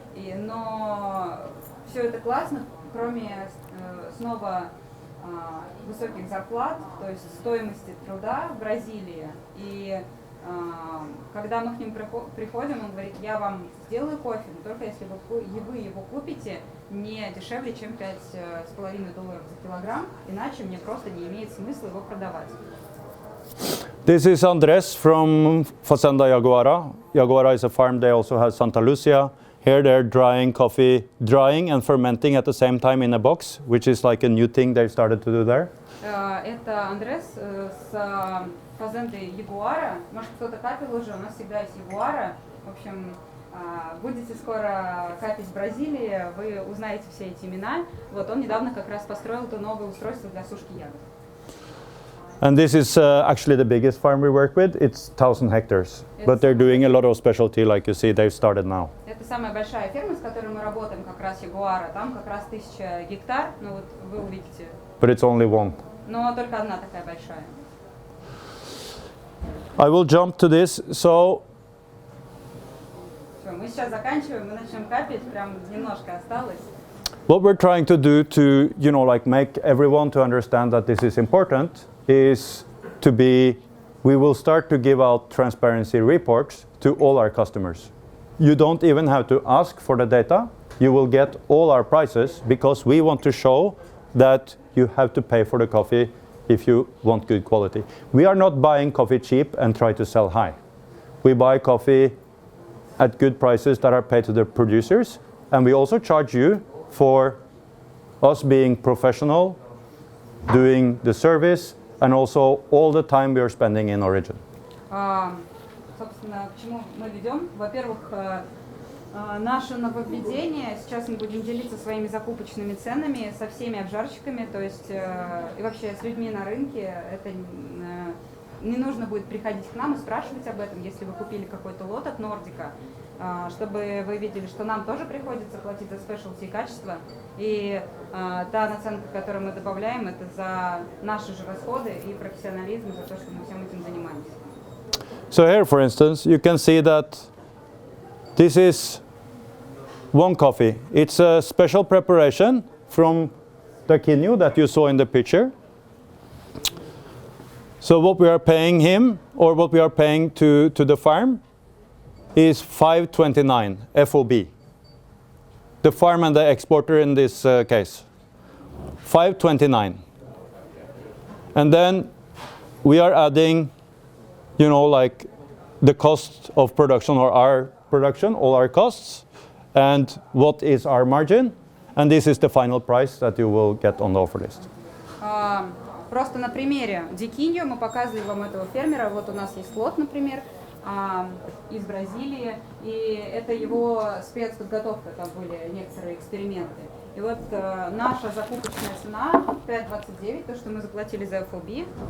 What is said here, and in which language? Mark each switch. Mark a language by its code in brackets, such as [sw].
[ru] Но все это классно, кроме снова высоких зарплат, то есть стоимости труда в Бразилии. И когда мы к ним приходим, он говорит, я вам сделаю кофе, но только если вы его купите не дешевле, чем $5,5 за килограмм, иначе мне просто не имеет смысла его продавать. [en] This is Andres from Fazenda Jaguara. Jaguara is a farm, they also have Santa Lucia. Here they're drying coffee, drying and fermenting at the same time in a box, which is like a new thing they started to do there. [ru] Это Андрес с фазенды Ягуара. Может, кто-то капил уже, у нас всегда есть Ягуара. В общем, будете скоро капить в Бразилии, вы узнаете все эти имена. Вот он недавно как раз построил то новое устройство для сушки ягод. [en] And this is actually the biggest farm we work with. It's 1,000 hectares. But they're doing a lot of specialty, like you see, they've started now. [ru] Это самая большая ферма, с которой мы работаем, как раз Ягуара. Там как раз 1000 гектар, ну вот вы увидите. [en] But it's only one. [ru] Но только одна такая большая. [en] I will jump to this. So [ru] Все, мы сейчас заканчиваем, мы начнем капить, прям немножко осталось. [en] what we're trying to do to, you know, like make everyone to understand that this is important is we will start to give out transparency reports to all our customers. You don't even have to ask for the data. You will get all our prices because we want to show that you have to pay for the coffee if you want good quality. We are not buying coffee cheap and try to sell high. We buy coffee at good prices that are paid to the producers, and we also charge you for us being professional, doing the service, and also all the time we are spending in origin. [ru] Собственно, к чему мы ведем? Во-первых, наше нововведение. Сейчас мы будем делиться своими закупочными ценами со всеми обжарщиками, то есть и вообще с людьми на рынке. Это не нужно будет приходить к нам и спрашивать об этом, если вы купили какой-то лот от Нордика, чтобы вы видели, что нам тоже приходится платить за спешелти и качество. И та наценка, которую мы добавляем, это за наши же расходы и профессионализм, за то, что мы всем этим занимаемся. [en] So here, for instance, you can see that this is one coffee. It's a special preparation from the quinoa that you saw in the picture. So what we are paying him, or what we are paying to the farm, is $5.29 FOB. The farm and the exporter in this case. $5.29. And then we are adding, you know, like the cost of production, or our production, all our costs, and what is our margin, and this is the final price that you will get on the offer list. [ru] Просто на примере Дикиньо мы показывали вам этого фермера. Вот у нас есть лот, например, из Бразилии, и это его спецподготовка, там были некоторые эксперименты. И вот наша закупочная цена 5.29, то, что мы заплатили за FOB.